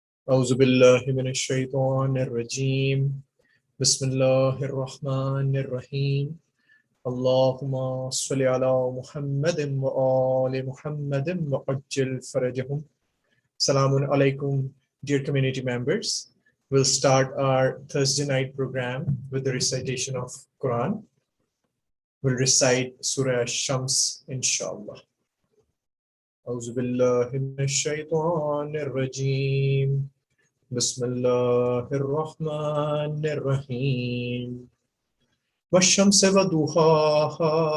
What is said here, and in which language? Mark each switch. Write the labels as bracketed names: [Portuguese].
[Arabic] أعوذ بالله من الشيطان الرجيم بسم الله الرحمن الرحيم اللهم صل على محمد وآل محمد وعجل فرجهم. [English] Assalamu alaikum, dear community members. We'll start our Thursday night program with the recitation of Quran. We'll recite Surah Shams, inshallah. [Arabic] أعوذ بالله من الشيطان الرجيم بسم الله الرحمن الرحيم والشمس وضحاها